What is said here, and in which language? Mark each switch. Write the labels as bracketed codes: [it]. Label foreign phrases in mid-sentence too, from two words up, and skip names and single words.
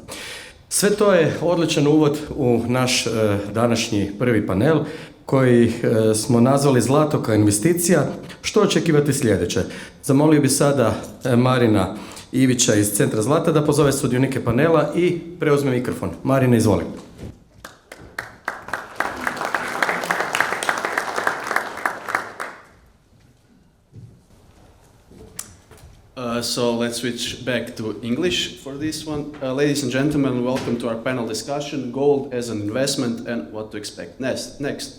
[hr] Sve to je odličan uvod u naš današnji prvi panel, koji smo nazvali Zlato kao investicija. Što očekivati sljedeće? Zamolio bi sada Marina Ivića iz Centra Zlata da pozove sudionike panela i preuzme mikrofon. Marina, izvoli. [en] So let's switch back to English for this one. Ladies and gentlemen, welcome to our panel discussion, Gold as an Investment and What to Expect Next.